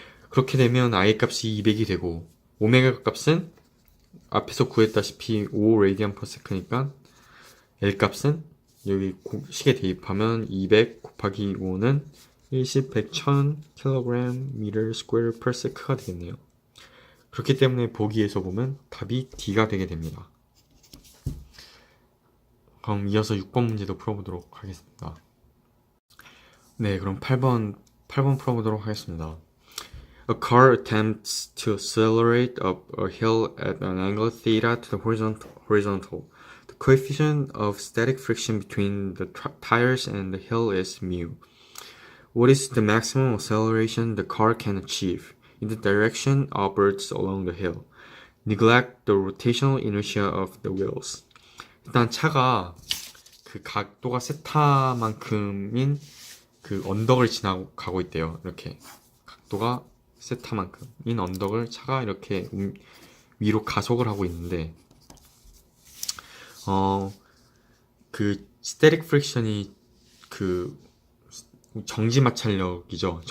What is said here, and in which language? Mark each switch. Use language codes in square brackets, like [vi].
[ko] 그렇게 되면 I 값이 200이 되고, 오메가 값은 앞에서 구했다시피 5 [en] radian per sec [ko] 니까 L 값은 여기 식에 대입하면 200 곱하기 5는 10, 100, 1000 [en] kg meter square per sec [ko] 가 되겠네요. 그렇기 때문에 보기에서 보면 답이 D가 되게 됩니다. 그럼 이어서 6번 문제도 풀어보도록 하겠습니다. 네, 그럼 8번 풀어보도록 하겠습니다. [en] A car attempts to accelerate up a hill at an angle theta to the horizontal. The coefficient of static friction between the tires and the hill is mu. What is the maximum acceleration the car can achieve in the direction upwards along the hill? Neglect the rotational inertia of the wheels. [ko] 일단 차가 각도가 세타만큼인 언덕을 지나가고 있대요. 이렇게 각도가 세타만큼인 언덕을 차가 이렇게 위로 가속을 하고 있는데 그 스태틱 프릭션이 그 정지 마찰력이죠.